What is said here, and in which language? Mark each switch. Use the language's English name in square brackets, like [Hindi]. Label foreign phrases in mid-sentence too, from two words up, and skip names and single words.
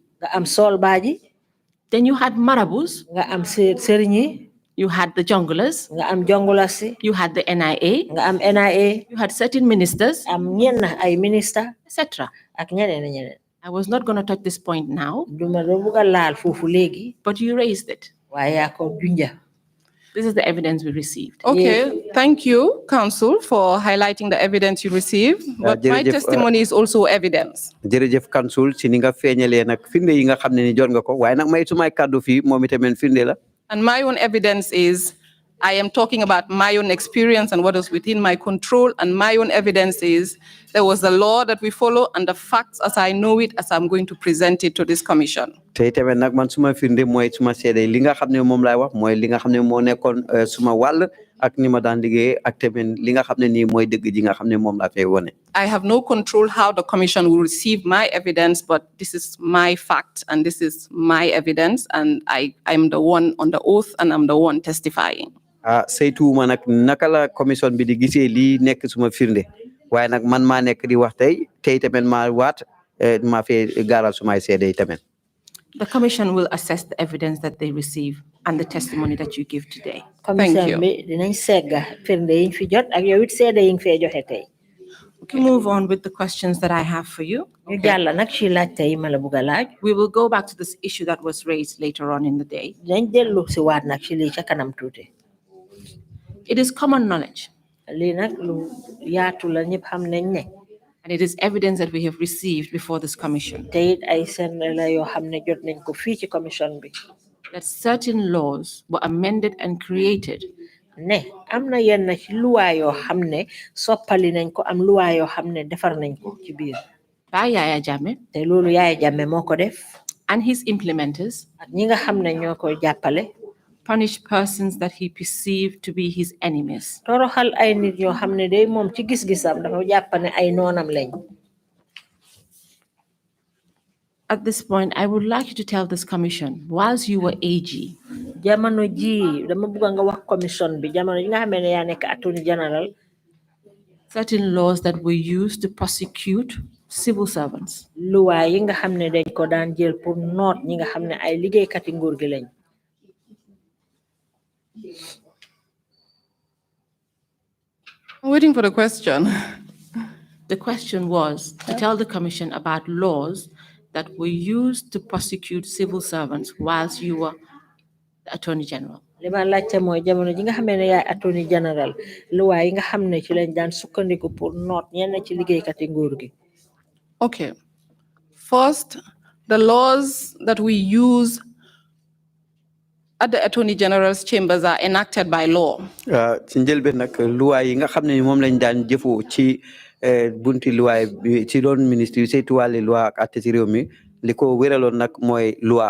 [English] Then you had Marabous. You had the junglers. You had the NIA. You had certain ministers, etc. I was not going to touch this point now, [Wolof] duma do buga laal fofu legi [English] but you raised it. [Wolof] waye ko junja. [English] This is the evidence we received. Okay, thank you, Counsel, for highlighting the evidence you received. But my Jerejef, testimony is also evidence. [Wolof] jërëjëf Counsel si ni nga feeñalee nag firnde yi nga xam ne ni jot nga ko waaye nag may sumay kàddu fii moom itamit firnde la. [English] And my own evidence is I am talking about my own experience and what is within my control. And my own evidence is there was a law that we follow and the facts as I know it, as I'm going to present it to this commission. [Wolof] te itamit nag man suma firnde mooy suma seede li nga xam ne moom laay wax mooy li nga xam ne moo nekkoon suma wàll ak ni ma daan liggéey ak tamit li nga xam ne nii mooy dëgg ji nga xam ne moom laa fay wone. [English] I have no control how the commission will receive my evidence, but this is my fact and this is my evidence, and I'm the one on the oath and I'm the one testifying. [Wolof] saytuwuma nag naka la commission bi di gisee lii nekk suma firnde waaye nag man maa nekk di wax tey tamit maa waat maa fee gaaral sumay seede tamit. [English] The commission will assess the evidence that they receive and the testimony that you give today. [Wolof] Commission bi dinañ segga firnde yiñ fi jot ak yow it seede yiñ fee joxe tey. [English] Okay, move on with the questions that I have for you. [Wolof] ñu jàll nag ci laaj tey ma la bugg a laaj. [English] We will go back to this issue that was raised later on in the day. [Wolof] dinañ dellu si waat nag ci lii ca kanam tuuti. [English] It is common knowledge, [Wolof] lii nag lu yaatu la ñëpp xam nañ ne. [English] and it is evidence that we have received before this commission, [Wolof] te it ay seen la yoo xam ne jot nañ ko fii ci commission bi. [English] that certain laws were amended and created [Wolof] ne am na yenn ci luwaa yoo xam ne soppali nañ ko am luwaa yoo xam ne defar nañ ko ci biir. [English] by Yaya Jammeh [Wolof] te loolu Yaya Jammeh moo ko def. [English] and his implementers, [Wolof] ak ñi nga xam ne ñoo koy jàppale. [English] punish persons that he perceived to be his enemies. [Wolof] toroxal ay nit yoo xam ne day moom ci gis-gisam dafa jàpp ne ay noonam lañ. [English] At this point, I would like you to tell this commission, whilst you were AG, [Wolof] jamono ji dama bëgg nga wax commission bi jamono ji nga xam ne yaa nekk [English] attorney general. certain laws that were used to prosecute civil servants. [Wolof] luwaa yi nga xam ne dañ ko daan jël pour noot ñi nga xam ne ay liggéeykati nguur gi lañ. [English] I'm waiting for the question. The question was to tell the commission about laws that were used to prosecute civil servants whilst you were the Attorney General. [Wolof] li ma laajte mooy jamono ji nga xam ne yaay [English] attorney general [Wolof] luwaa yi nga xam ne ci lañ daan sukkandiku pour noot ñenn ci liggéeykati nguur gi. [English] Okay. First, the laws that we use at the Attorney General's chambers are enacted by law. [Wolof] ci njëlbeen nag luwaay yi nga xam ne moom lañ daan jëfoo ci bunti luwaay bi ci doon ministre yi saytu wàlli loi ak atte ci réew mi li ko wéraloon nag mooy loi.